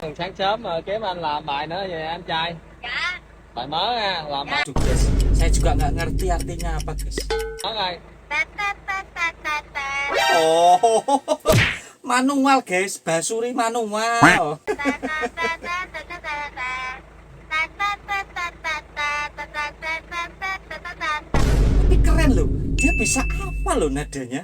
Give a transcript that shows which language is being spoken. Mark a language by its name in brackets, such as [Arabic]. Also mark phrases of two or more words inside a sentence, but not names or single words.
[Vietnamese] Sáng sớm mà kiếm anh làm bài nữa vậy anh trai. Dạ. Bài mới nha, làm bài [Indonesian] Aduh guys, saya juga nggak ngerti artinya apa guys. [Vietnamese] mới đây. Ta ta ta ta ta ta. [Indonesian] Oh, manual guys, basuri manual. Ta ta ta ta ta ta ta ta. Ta ta ta ta ta ta ta ta ta ta ta ta ta ta. Tapi keren loh, dia bisa apa loh nadanya?